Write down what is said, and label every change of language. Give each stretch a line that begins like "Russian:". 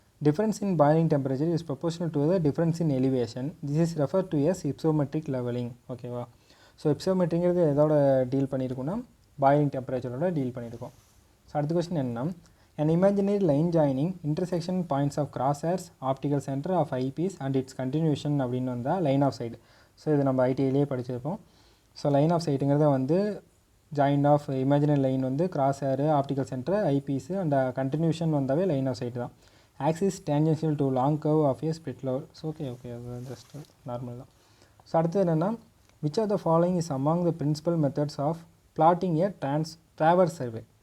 English: Difference in boiling temperature is proportional to the difference in elevation. This is referred to as hypsometric leveling ஓகேவா.
Tamil: So hypsometryங்கிறது எதோட deal பண்ணியிருக்கோன்னா boiling டெம்பரேச்சரோட deal பண்ணியிருக்கோம். So அடுத்த question என்னன்னா,
English: an imaginary line joining intersection points of crosshairs optical center of eyepiece and its continuation
Tamil: அப்படின்னு வந்தால்
English: Line of sight.
Tamil: So இது நம்ம ஐடிஐலேயே படிச்சிருப்போம். ஸோ லைன் ஆஃப் சைட்டுங்கிறத வந்து ஜாயின் ஆஃப் இமேஜினரி லைன் வந்து cross hair optical centre ஐபீஸு and continuation வந்தாவே line of site தான்.
English: Axis tangential to long curve of a split level. So okay அது just normal தான். So அடுத்தது என்னென்னா, which of the following is among the principal methods of plotting a traverse survey.